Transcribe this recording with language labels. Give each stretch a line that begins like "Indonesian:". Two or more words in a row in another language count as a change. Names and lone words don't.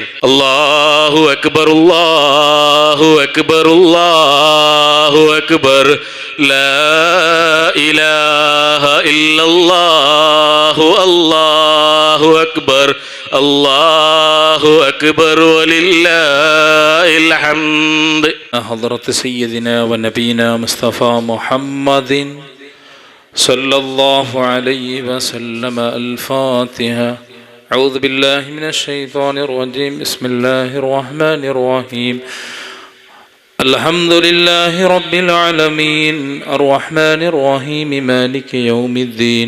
Arabic: الله أكبر، الله أكبر، الله أكبر، لا إله إلا الله، الله أكبر، الله أكبر، ولله الحمد. حضرة سيدنا ونبينا مصطفى محمد صلى الله عليه وسلم. الفاتحة. أعوذ بالله من الشيطان الرجيم. بسم الله الرحمن الرحيم. الحمد لله رب العالمين الرحمن الرحيم مالك يوم الدين.